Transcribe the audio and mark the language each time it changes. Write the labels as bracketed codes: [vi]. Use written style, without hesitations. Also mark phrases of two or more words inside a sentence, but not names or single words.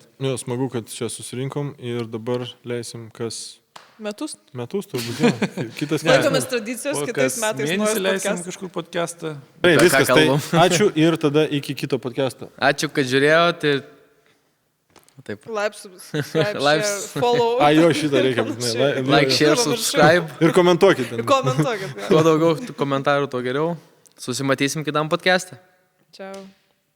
[lt] Jo, smagu, kad čia susirinkom ir dabar leisim kas... Metus? Metus turbūt, jo. Kitas Laikomės tradicijos, kitais metais mėnesį leisim kažkur podcastą. Tai viskas, tai ačiū ir tada iki kito podcast'o. Ačiū, kad žiūrėjot ir... Taip. [en] Like, subscribe, follow. [lt] A, jo, šitą reikia būtinai. [en] Like, share, subscribe. [lt] Ir komentuokit. Komentuokit. Kuo daugiau komentarų, tuo geriau. Susimatysim kitam podcast'e. Ciao.